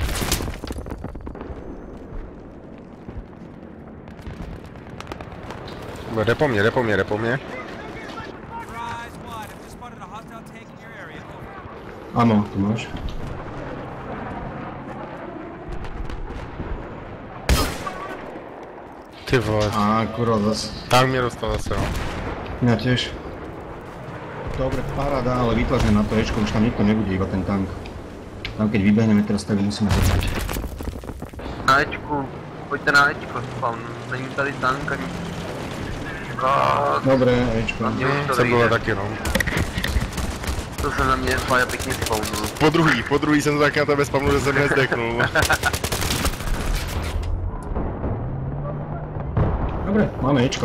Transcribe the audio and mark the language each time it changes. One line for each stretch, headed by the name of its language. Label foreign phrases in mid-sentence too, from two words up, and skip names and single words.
Czech: Jde po mně.
Slovak: Amo, tu máš.
Czech: Ty vole, A kurva zase. tak mě dostal zase, no.
Slovak: Mňa tiež. Dobre, paráda, ale vytlačme na to Ečko, už tam nikto nebude, iba ten tank. Tam keď vybehneme teraz, tak musíme začať. Na Ečku.
Czech: Pojďte na Ečko, spawn. Není tady tank ani...
Slovak: Dobre, Ečko.
Czech: Mě už to Jsem byl vyjde. taky, no. To se na mě Faja pěkně spawnul. Po druhý jsem to taky na tebe spamnul, že jsem nezdechnul.
Slovak: Dobre, máme Ečko.